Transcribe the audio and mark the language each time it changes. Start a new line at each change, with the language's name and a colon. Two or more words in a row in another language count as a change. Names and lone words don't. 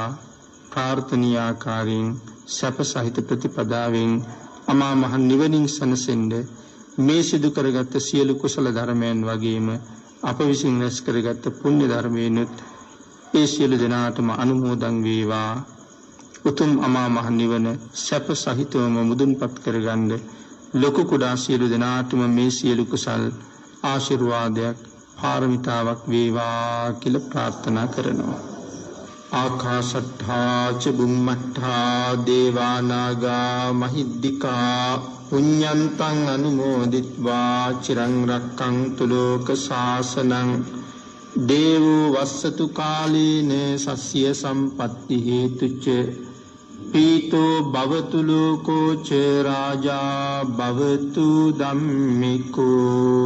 Sinhala: ප්‍රාර්ථනීය ආකාරයෙන් සැප සහිත ප්‍රතිපදාවෙන් අමා මහ නිවනින් සැනසෙන්නේ මේ සිදු කරගත් සියලු කුසල ධර්මයන් වගේම අප විසින් රැස් කරගත් පුණ්‍ය ධර්මයන්ත් ඒ සියලු දෙනාටම අනුමෝදන් වේවා. උතුම් අමා මහ නිවන සැප සහිතවම මුදුන්පත් කරගන්න ලොකු කුඩා සියලු දෙනාටම මේ සියලු කුසල් ආශිර්වාදයක් පාරමිතාවක් වේවා කියලා ප්‍රාර්ථනා කරනවා.
Pali: ආකාශට්ඨා ච බුම්මට්ඨා දේවා නාග මහිද්దికා පුඤ්ඤන්තං අනුමෝදිත්වා චිරං රක්ඛන්තු ලෝක ශාසනං දේවෝ වස්සතු කාලේන සස්්‍ය සම්පත්ති හේතුච පීතෝ භවතු ලෝකෝ ච රාජා භවතු ධම්මිකෝ